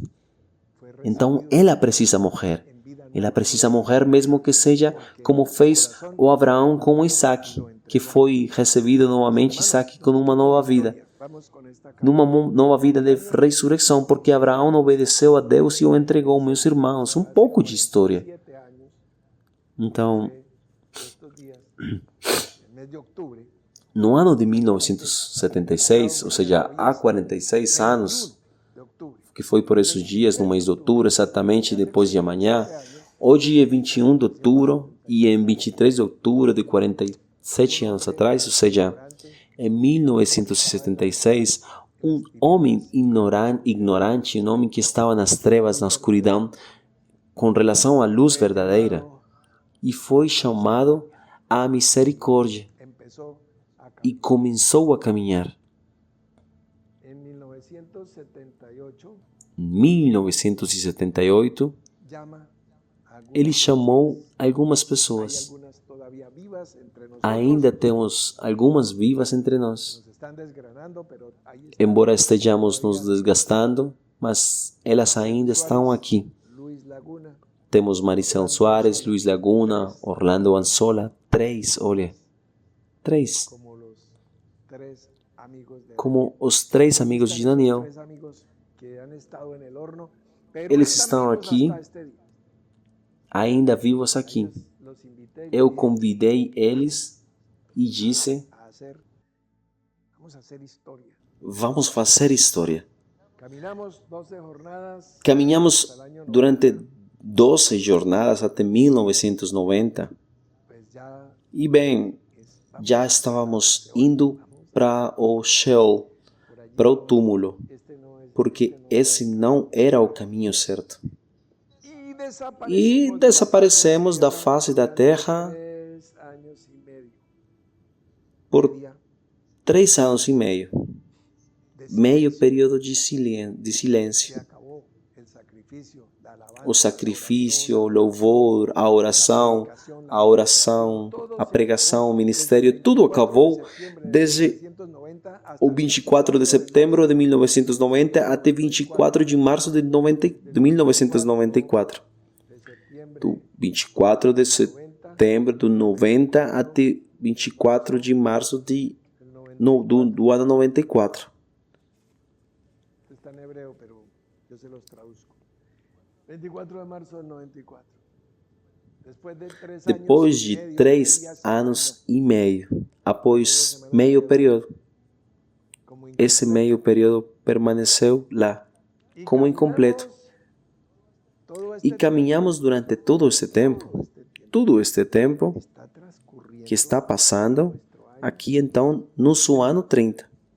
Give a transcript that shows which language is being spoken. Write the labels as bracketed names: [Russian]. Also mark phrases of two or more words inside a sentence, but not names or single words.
[Portuguese] Então, ela precisa morrer. Ela precisa morrer mesmo que seja como fez o Abraão com o Isaac, que foi recebido novamente Isaac com uma nova vida. Numa nova vida de ressurreição, porque Abraão obedeceu a Deus e o entregou, meus irmãos. Um pouco de história. Então, [Spanish] estos días, el mes de octubre, [Portuguese] no ano de 1976, ou seja, há 46 anos, [Spanish] de octubre, [Portuguese] que foi por esses dias, no mês de outubro, exatamente depois de amanhã, hoje é 21 de outubro e em 23 de outubro de 47 anos atrás, ou seja, em 1976, um homem ignorante, um homem que estava nas trevas, na escuridão, com relação à luz verdadeira, e foi chamado à misericórdia [Spanish] empezó a [Portuguese] e começou a caminhar. [Spanish] En 1978 [Portuguese] Em 1978, [Spanish] llama a algunas, [Portuguese] ele chamou algumas [Spanish] hay [Portuguese] pessoas. [Spanish] algunas todavía vivas entre nosotros, [Portuguese] Ainda temos algumas vivas entre nós, [Spanish] nos están desgranando, pero ahí está [Portuguese] embora estejamos nos desgastando, mas elas ainda estão aqui. Luis Laguna, Temos Maricel Soares, Luiz Laguna, Orlando Anzola, 3, olha, 3, [Spanish] como los tres amigos de [Portuguese] como os 3 amigos de Daniel. [Spanish] tres amigos que han estado en el horno, pero [Portuguese] Eles [Spanish] están [Portuguese] estão vivos aqui, [Spanish] hasta este día. [Portuguese] ainda vivos aqui. [Spanish] Los invité y [Portuguese] Eu [Spanish] les dije [Portuguese] convidei eles e disse, [Spanish] vamos a hacer historia. [Portuguese] vamos fazer história. [Spanish] Caminamos 12 jornadas [Portuguese] Caminhamos [Spanish] hasta el año [Portuguese] durante 12 jornadas até 1990 [Spanish] pues ya [Portuguese] e bem, já estávamos indo para o Sheol, [Spanish] por allí [Portuguese] para o túmulo, [Spanish] este no es [Portuguese] porque esse não era o caminho certo. [Spanish] y [Portuguese] E desaparecemos da face da terra [Spanish] 3 años y medio. por Día [Portuguese] 3 anos e meio, [Spanish] de [Portuguese] meio [Spanish] silencio. [Portuguese] período de [Spanish] Se [Portuguese] silêncio. [Spanish] acabó el sacrificio, la alabanza, [Portuguese] O sacrifício, o louvor, a oração, a pregação, o ministério, tudo acabou desde o 24 de setembro de 1990 até 24 de março de 1994. Do 24 de setembro de 90 até 24 de março do ano 94. [Spanish] Está en hebreo, pero yo se los traduzco. 24 de marzo del 94. [Portuguese] Depois de 3 anos e meio, após meio período, esse meio período permaneceu lá, como incompleto. E caminhamos durante todo este tempo que está passando, aqui então, no seu ano 30.